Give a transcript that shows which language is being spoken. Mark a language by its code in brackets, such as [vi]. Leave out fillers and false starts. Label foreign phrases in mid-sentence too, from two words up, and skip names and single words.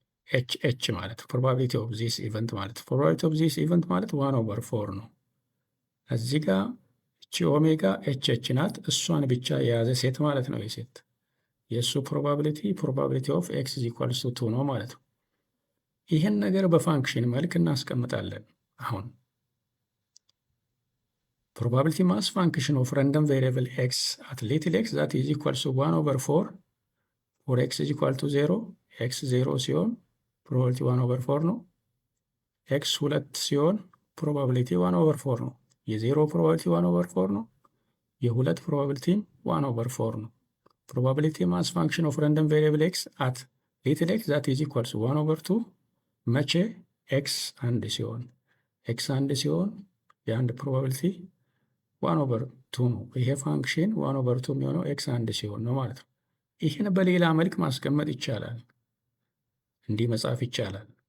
[am] ኤች ማለት [en] probability of this event [am] ማለት [en] probability of this event [am] ማለት 1/4 ነው። እዚህ ጋር እቺ ኦሜጋ ኤች ናት። እሷን ብቻ የያዘ ሴት ማለት ነው። የሴት የእሱ [en] probability of x is equals to 2 [am] ነው ማለት ነው። ይህን ነገር በፋንክሽን መልክ እናስቀምጣለን። አሁን [en] probability mass function of random variable x at little x that is equals to 1/4 for x is equal to 0 x 0 ሲሆን probability 1/4 [am] ነው። x 2 ሲሆን [en] probability 1/4 ነው። የ0 probability 1/4 ነው። የ2 probability 1/4 ነው። probability mass function of random variable x at little x that is equals to 1/2 [am] መቼ x 1 ሲሆን የአንድ probability 1/2 ነው። [en] ይሄ function [am] 1/2 የሚሆነው ኤክስ 1 ሲሆን ነው ማለት ነው። ይህን በሌላ መልክ ማስቀመጥ ይቻላል። እንዲህ መጻፍ ይቻላል።